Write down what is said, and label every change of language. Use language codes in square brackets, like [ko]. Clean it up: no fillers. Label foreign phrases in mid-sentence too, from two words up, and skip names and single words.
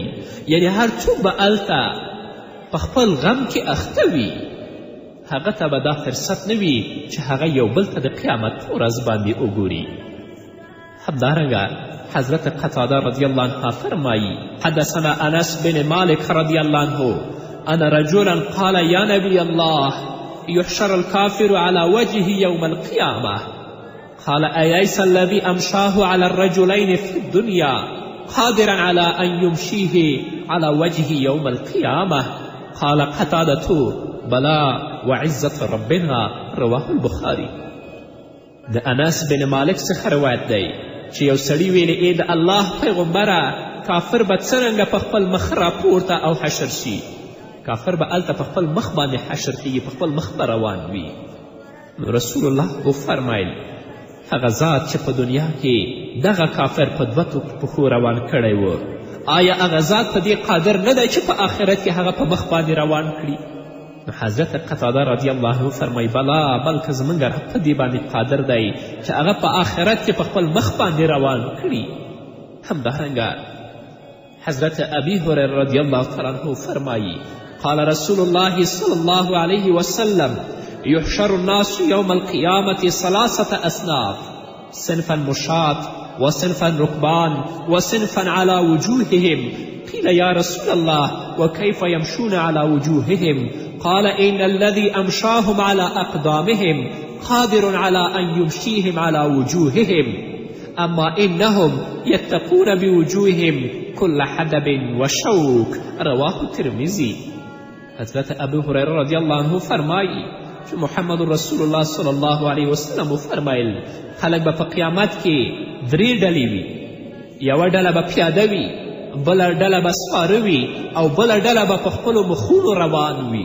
[ps] یعنی هر څوک به هلته په خپل غم کې اخته وي هغه ته به دا فرصت نه وي چې هغه یو بل ته د قیامت په ورځ باندې وګوري. همدارنګه حضرت قتاده [ar] رضی الله عنها فرمایي حدثنا انس بن مالک رضی الله عنه ان رجلا قال یا نبی الله يحشر الكافر على وجهه يوم القيامة قال أليس الذي أمشاه على الرجلين في الدنيا قادرا على أن يمشيه على وجهه يوم القيامة قال قتادة بلا وعزة ربنا رواه البخاري. [ps] د انس بن مالک څخه روایت دی چې یو سړي ویلې ای د الله پیغمبره کافر به څرنګه په خپل مخ راپورته او حشر شي. کافر به هلته په خپل مخ باندې حشر کیږي، په خپل مخ به روان وي. نو رسول الله وفرمایل هغه ذات چې په دنیا کې دغه کافر په دوه پښو روان کړی و آیا هغه ذات په دې قادر نه دی چې په آخرت کې هغه په مخ باندې روان کړي؟ نو حضرت قتاده [ar] رضی الله عنه [ps] فرمایي بلا بلکه زموږ رب په دې باندې قادر دی چې هغه په آخرت کې په خپل مخ باندې روان کړي. [ar] همدارنګه حضرت ابي هريره رضی الله تعالی عنه فرمایي قال رسول الله صلى الله عليه وسلم يحشر الناس يوم القيامة 3 أصناف صنفا مشاة وصنفا ركبان وصنفا على وجوههم قيل يا رسول الله وكيف يمشون على وجوههم قال إن الذي أمشاهم على أقدامهم قادر على أن يمشيهم على وجوههم أما إنهم يتقون بوجوههم كل حدب وشوك رواه الترمذي. [ps] حضرت ابو هریره [ar] رضی الله عنه [ps] فرمایي چې محمد رسول الله [ar] صلی الله علیه وسلم [ps] وفرمایل خلک به په قیامت کې 3 ډلې وي. یوه ډله به پیاده وي، بله ډله به سپاره وي او بله ډله به په خپلو مخونو روان وي.